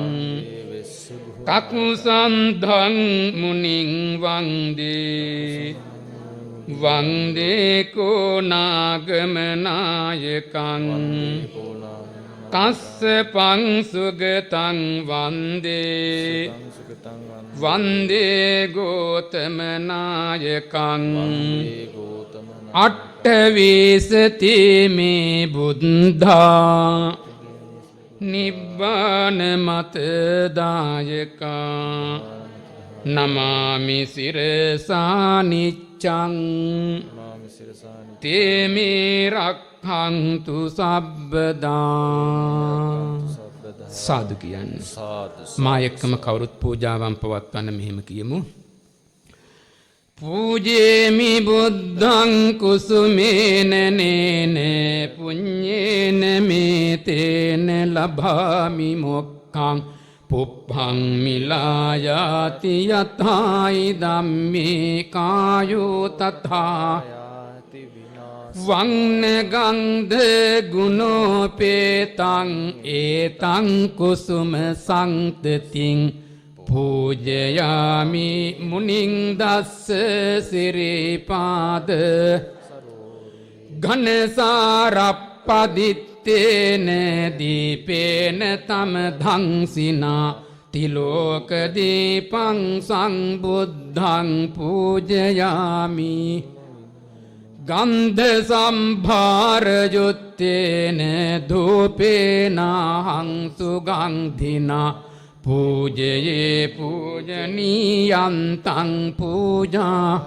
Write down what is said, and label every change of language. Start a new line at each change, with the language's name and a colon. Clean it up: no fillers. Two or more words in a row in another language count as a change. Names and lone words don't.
Pali: කකුසන්ධං මුනින් වන්දේ වන්දේ කෝනාගමනායකං කස්සපං සුගතං වන්දේ වන්දේ ගෝතමනායකං අට්ඨවීසති මේ බුද්ධා නිබ්බාන මතදායකා නමාමි සිරසානිච්ඡං තේමේ රක්ඛන්තු සබ්බදා
Sinhala: සාදු කියන්න. මා එක්කම කවුරුත් පූජාවන් පවත්වන්න මෙහෙම කියමු.
Pali: පූජේමි බුද්ධං කුසුමේන නේන පුඤ්ඤේන මේතේන ලභාමි මොක්ඛං පුප්පං මිලායාති යතයි ධම්මේ කායෝ තථා වන්න ගන්ධ ගුණෝපේතං ඒතං කුසුම සංතතින් පූජයාමි මුනිං දස්ස සිරිපාද ඝනසාරප්පදිත්තේන දීපේන තම ධංසිනා තිලෝක දීපං සංබුද්ධං පූජයාමි ගන්ධ සම්භාර යුත්තේන ධූපේනහං සුගන්ධිනා පූජයේ පූජනීයන්තං පූජා